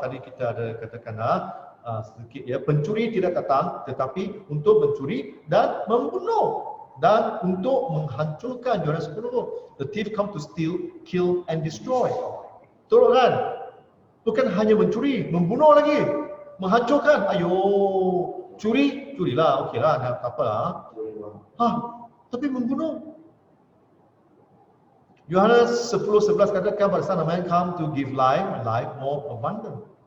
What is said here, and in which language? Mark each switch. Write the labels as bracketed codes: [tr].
[ms] Tadi kita ada katakan sedikit ya, pencuri tidak datang tetapi untuk mencuri dan membunuh dan untuk menghancurkan. Yohanes 10. [en] The thief come to steal, kill and destroy. [ms] Betul kan? Bukan hanya mencuri, membunuh lagi, menghancurkan. Ayo, curilah, okeylah, tak apalah. Tapi membunuh. Yohanes 10:11 katakan pada [en] Son of Man come to give life and life more abundant.